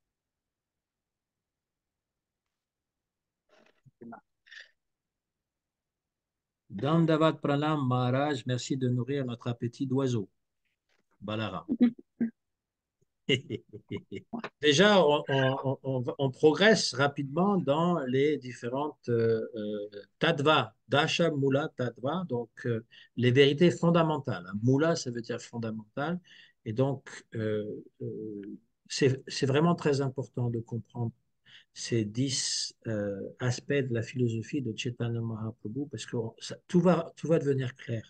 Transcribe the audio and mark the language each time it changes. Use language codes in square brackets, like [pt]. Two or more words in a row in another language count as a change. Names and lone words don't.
[sa] दण्डवत् प्रणाम महाराज, [fr] merci de nourrir notre appétit d'oiseau. Balara. Déjà, on progresse rapidement dans les différentes [sa] तत्त्व, दश, मूल, तत्त्व, [fr] donc les vérités fondamentales. Mula, ça veut dire fondamental. Et donc, c'est vraiment très important de comprendre ces 10 aspects de la philosophie de Chaitanya Mahaprabhu parce que tout va devenir clair.